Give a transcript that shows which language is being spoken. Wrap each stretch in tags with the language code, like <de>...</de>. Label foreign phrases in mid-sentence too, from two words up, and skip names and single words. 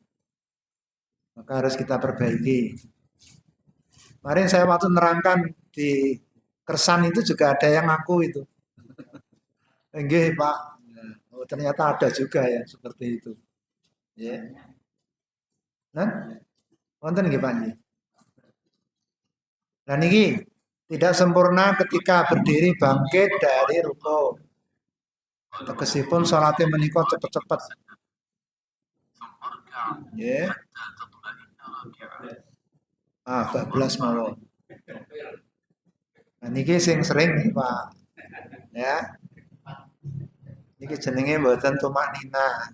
<id>Maka harus kita perbaiki. Kemarin saya waktu nerangkan di Kersan itu juga ada yang ngaku itu. Enggih, Pak. Oh, ternyata ada juga ya seperti itu. Ya. Nah,</id> <jv>wonten nggih Pak nggih.</jv> <id>Nah niki tidak sempurna ketika berdiri bangkit dari ruku.</id> <jv>Tegesipun salatnya menika cepet-cepet.</jv> <id>Ya. Ah, 14 mawon.</id> <jv>Nah niki sing sering nih Pak.</jv> <id>Ya.</id> <jv>Niki jenenge mboten tumak nina.</jv>